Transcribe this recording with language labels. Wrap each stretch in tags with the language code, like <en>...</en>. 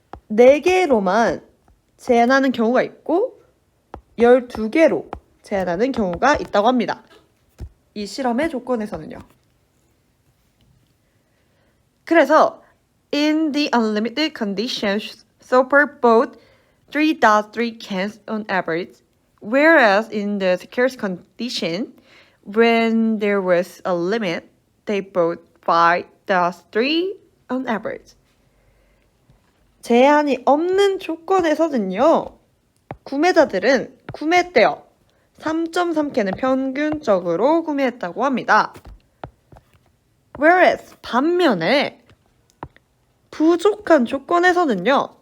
<ko>4개로만 제한하는 경우가 있고 12개로 제한하는 경우가 있다고 합니다. 이 실험의 조건에서는요.</ko> <en>그래서 in the unlimited conditions, Soper bought 3.3 cans on average, whereas in the scarce condition, when there was a limit, they bought 5.3 on average.</en> <ko>제한이 없는 조건에서는요. 구매자들은 구매했대요. 3.3캔을 평균적으로 구매했다고 합니다. Whereas 반면에 부족한 조건에서는요.</ko>